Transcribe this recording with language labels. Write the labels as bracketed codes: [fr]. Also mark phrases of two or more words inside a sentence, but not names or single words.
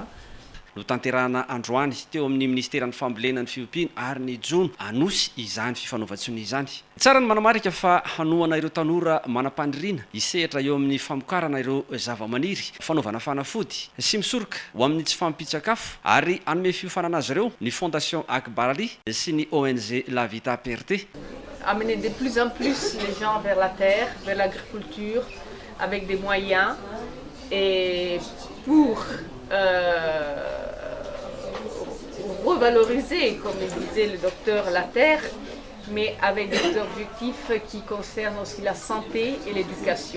[mg] No tanterahana androany teo amin'ny Ministeran'ny Fambolena ny Fiompiana ary ny Jona anosy izany fifanaovan-tsony izany. Tsara ny manamarika fa hanoana ireo tanora manam-paniriana hisehatra eo amin'ny famokarana ireo zavamaniry fanaovana fanafody sy misoroka ho amin'ny tsy fampitsakafo ary anome fiofanana azy ireo ny Fondation Akbarali sy ny ONG La Vita Perte. [fr] Amener de plus en plus les gens vers la terre, vers l'agriculture, avec des moyens et pour revaloriser, comme disait le docteur, la terre, mais avec des objectifs qui concernent aussi la santé et l'éducation.